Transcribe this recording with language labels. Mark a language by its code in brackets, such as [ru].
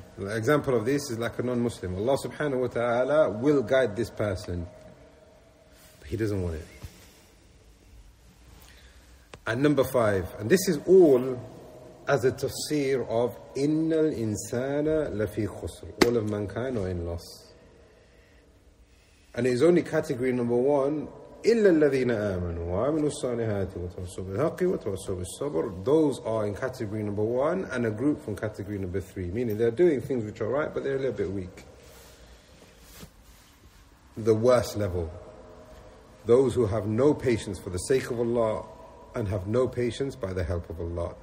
[en] The example of this is like a non-Muslim. Allah subhanahu wa ta'ala will guide this person, but he doesn't want it. And number five, and this is all as a tafsir of [ar] إِنَّ الْإِنسَانَ لَفِي خُسْرٍ. [en] All of mankind are in loss. And it is only category number one, [ar] إِلَّا الَّذِينَ آمَنُوا وَعَمِلُوا الصَّالِحَاتِ وَتَوَصَّوا بِالْحَقِّ وَتَوَصَّوا بِالصَّبْرِ. [en] Those are in category number one and a group from category number three. Meaning they're doing things which are right, but they're a little bit weak. The worst level. Those who have no patience for the sake of Allah and have no patience by the help of Allah.